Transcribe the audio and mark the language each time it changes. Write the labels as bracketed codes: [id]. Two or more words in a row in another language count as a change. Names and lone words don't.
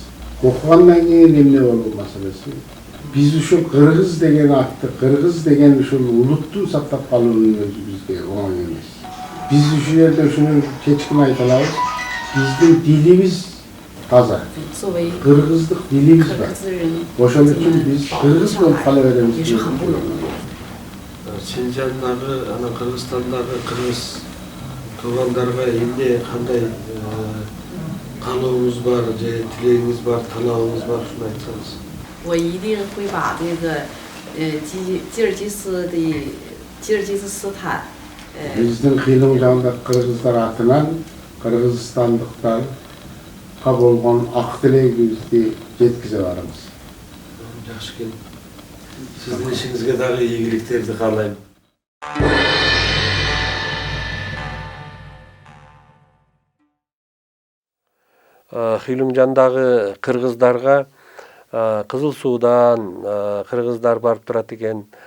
[ky] Окугандан кийин эмне болуу маселеси. Биз ушул кыргыз деген атты, кыргыз деген ушул улутту сактап калуунун өзү бизге оңой эмес. Биз ушул жерде ушуну кечкин айта алабыз. Биздин дилибиз таза. [zh] 作为 [ky] Кыргыздык дилибиз [zh] 可 [ky] бар. [zh] 资人， [ky] Ошол үчүн биз [zh] 保护 [ky] кыргыз [zh] 下 [ky] болуп [zh] 来 [ky] кала [zh] 也 [ky] беребиз. [zh] 是很不容易。 [ky] Шинжаңдагы, анан Кыргызстандагы кыргыз туугандарга эмне кандай каалооңуз бар, же тилегиңиз бар, талабыңыз бар, ушуну айтсаңыз. [zh] 我一定会把这个吉尔吉斯斯坦， [ky] Биздин Хилимжаңдагы кыргыздар атынан кыргызстандыктарга болгон ак тилегибизди жеткизе барабыз. Жакшы экен. Сиздин ишиңизге дагы ийгиликтерди каалайм. Хилимжандагы кыргыздарга Кызыл Суудан кыргыздар барып турат экен.